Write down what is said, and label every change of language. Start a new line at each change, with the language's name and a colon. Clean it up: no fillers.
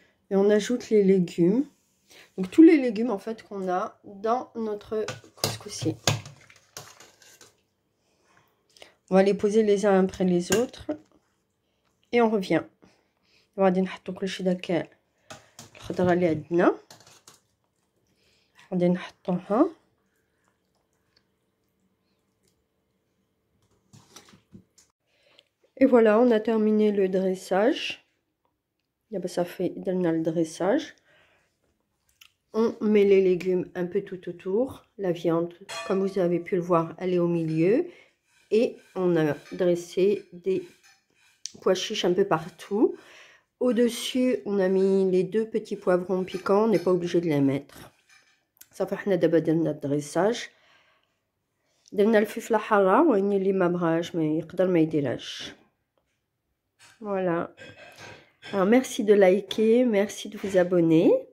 French: Et on ajoute les légumes. Donc tous les légumes en fait qu'on a dans notre couscoussier. On va les poser les uns après les autres et on revient.
Arabic: غادي نحطو كلشي داك الخضره اللي عندنا. غادي نحطوها.
French: Et voilà, on a terminé le dressage. Ça fait le dressage. On met les légumes un peu tout autour. La viande, comme vous avez pu le voir, elle est au milieu. Et on a dressé des pois chiches un peu partout. Au-dessus, on a mis les 2 petits poivrons piquants. On n'est pas obligé de les mettre. Ça fait
Arabic: حنا دابا درنا الدريساج. درنا الفلفله حاره وين اللي ما بغاش ما يقدر ما يديرهاش.
French: Voilà. Alors merci de liker, merci de vous abonner.